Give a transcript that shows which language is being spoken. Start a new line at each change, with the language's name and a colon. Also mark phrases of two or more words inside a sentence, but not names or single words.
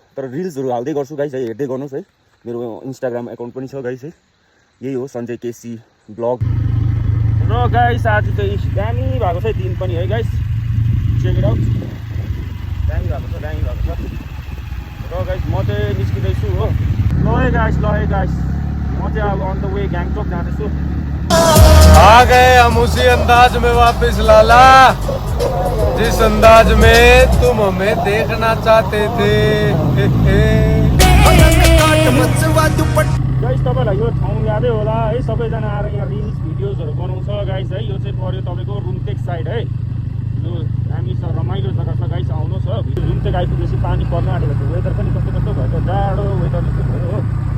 Nepali: तर रिल्सहरू हाल्दै गर्छु गाइस है, हेर्दै गर्नुहोस् है। मेरो इन्स्टाग्राम एकाउन्ट पनि छ गाइस है, यही हो सञ्जय केसी ब्लग। र गाइस आज चाहिँ दामी भएको छ दिन पनि है गाइस,
English: check it out.
Nepali: दामी भएको छ। र गाइस म चाहिँ निस्किँदैछु हो। ल है गाइस, म चाहिँ अब
English: on the way
Nepali: गान्तोक जाँदैछु।
Hindi: आ गए हम उसी अंदाज में वापस लाला, जिस अंदाज में तुम हमें देखना चाहते थे।
Nepali: गाइस तपाईँलाई यो ठाउँ यादै होला है, सबैजना आएर यहाँ रिल्स भिडियोजहरू बनाउँछ गाइस है। यो चाहिँ पर्यो तपाईँको रुमटेक साइड है। यो हामी रमाइलो जग्गा छ गाइस, आउनुहोस् हो। रुमटेक आइपुगेपछि पानी पर्न आँटेको छ। वेदर पनि कस्तो भयो, जाडो वेदर जस्तो भयो हो।